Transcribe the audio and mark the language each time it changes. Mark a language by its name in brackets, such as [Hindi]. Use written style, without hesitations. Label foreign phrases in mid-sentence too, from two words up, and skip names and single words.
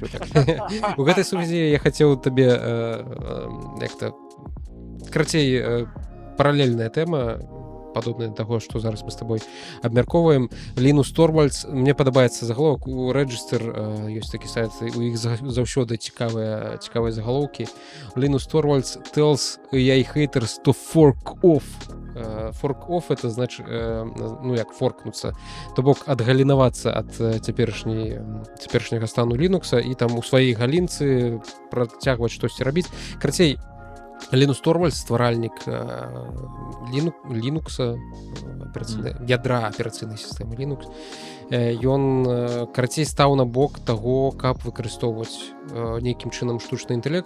[Belarusian] У гэтай сувязі я хацеў табе карацей, паралельная тэма, падобная да таго, што зараз мы з табой абмяркоўваем. Лінус Торвальдс, мне падабаецца загаловак у Register, ёсць такі сайт, у іх заўсёды цікавыя загалоўкі. [English] Лінус Торвальдс tells AI haters to fork off. Fork off [Russian] это значит, [Belarusian] як форкнуцца, то бок адгалінавацца ад цяперашняга стану Linux і там у сваёй галінцы працягваць штосьці рабіць. Карацей, Лінус Торвальдс, стваральнік Linux, ядра аперацыйнай сістэмы Linux, ён карацей стаў на бок таго, каб выкарыстоўваць нейкім чынам штучны інтэлект.